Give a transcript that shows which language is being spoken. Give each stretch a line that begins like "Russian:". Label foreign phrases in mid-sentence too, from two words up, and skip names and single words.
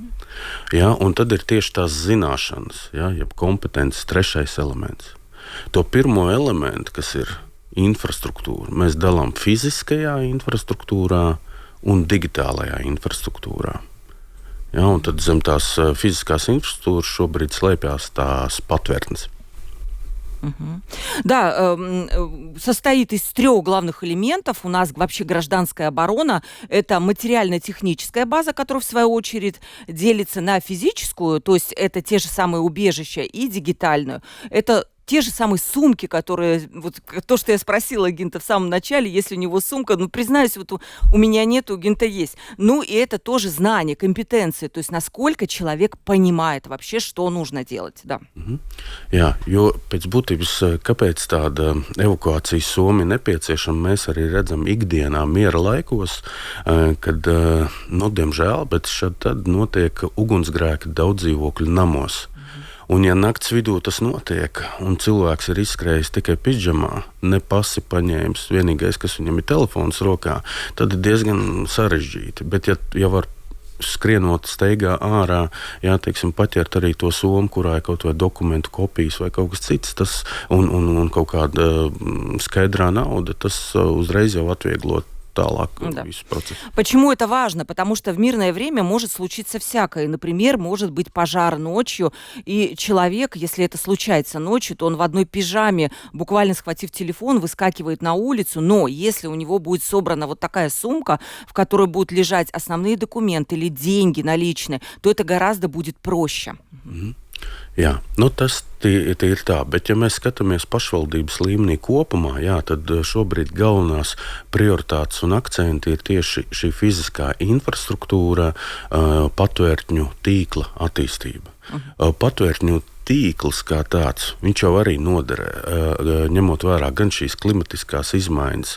Latvian: Ja, un tad ir tieši tās zināšanas, ja, jeb kompetences trešais elements. To pirmo elementu, kas ir infrastruktūra, mēs dalām fiziskajā infrastruktūrā un digitālajā infrastruktūrā. Ja, un tad zem tās fiziskās infrastruktūras šobrīd slēpjas tās patvērtnes.
Russian: Да, состоит из трех главных элементов. У нас вообще гражданская оборона. Это материально-техническая база, которая, в свою очередь, делится на физическую, то есть это те же самые убежища, и дигитальную. Это те же самые сумки, которые... Вот то, что я спросила Гинта в самом начале, если у него сумка, ну, признаюсь, вот у меня нет, у Гинта есть. Ну, и это тоже знание, компетенции, то есть насколько человек понимает вообще, что нужно делать, да.
Latvian: Jā, jo pēc būtības, kāpēc tāda evakuācijas soma ir nepieciešama, mēs arī redzam ikdienā miera laikos, kad, nu, diemžēl, bet šad tad notiek ugunsgrēki daudz dzīvokļu namos. Un, ja nakts vidū tas notiek, un cilvēks ir izskrējis tikai pidžamā, ne pasi paņēmis, vienīgais, kas viņam ir telefons rokā, tad ir diezgan sarežģīti. Bet, ja var skrienot steigā ārā, jā, teiksim, paķert arī to somu, kurā ir kaut vai dokumentu kopijas vai kaut kas cits, tas, un kaut kāda skaidrā nauda, tas uzreiz jau atvieglot.
Russian: Да. Почему это важно? Потому что в мирное время может случиться всякое. Например, может быть пожар ночью, и человек, если это случается ночью, то он в одной пижаме, буквально схватив телефон, выскакивает на улицу. Но если у него будет собрана вот такая сумка, в которой будут лежать основные документы или деньги наличные, то это гораздо будет проще.
Latvian: Jā, nu tas ir tā, bet ja mēs skatāmies pašvaldības līmenī kopumā, jā, tad šobrīd galvenās prioritātes un akcenti ir tieši šī fiziskā infrastruktūra, patvērtņu tīkla attīstība. Patvērtņu tīkls kā tāds, viņš jau arī noderē, ņemot vērā gan šīs klimatiskās izmaiņas.